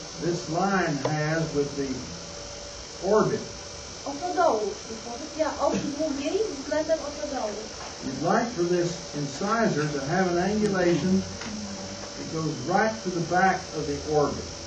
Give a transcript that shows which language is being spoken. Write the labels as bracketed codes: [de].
[en] this line has with the orbit, [pl] oczodołu, czyli pozycja osi długiej względem oczodołu. [en] you'd like for this incisor to have an angulation that goes right to the back of the orbit.